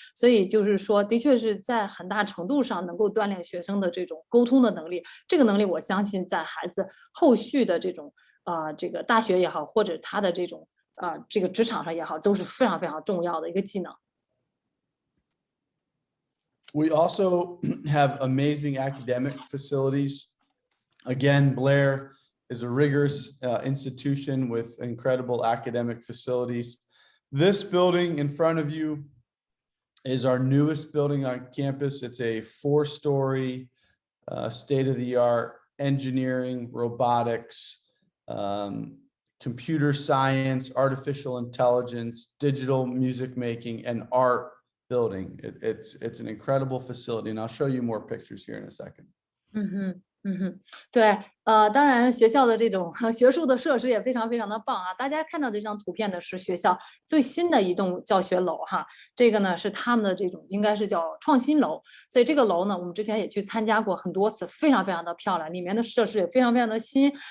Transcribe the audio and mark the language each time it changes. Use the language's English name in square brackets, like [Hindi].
[Chinese] 所以就是说，的确是在很大程度上能够锻炼学生的这种沟通的能力。这个能力，我相信在孩子后续的这种这个大学也好，或者他的这种这个职场上也好，都是非常非常重要的一个技能。 [English] We also have amazing academic facilities. Again, Blair is a rigorous institution with incredible academic facilities. This building in front of you is our newest building on campus. It's a 4-story state-of-the-art engineering, robotics, computer science, artificial intelligence, digital music making, and art building. It's an incredible facility, and I'll show you more pictures here in a second. [Chinese] 对，当然学校的这种学术的设施也非常非常的棒啊。大家看到这张图片呢，是学校最新的一栋教学楼哈。这个呢是他们的这种应该是叫创新楼，所以这个楼呢，我们之前也去参加过很多次，非常非常的漂亮，里面的设施也非常非常的新。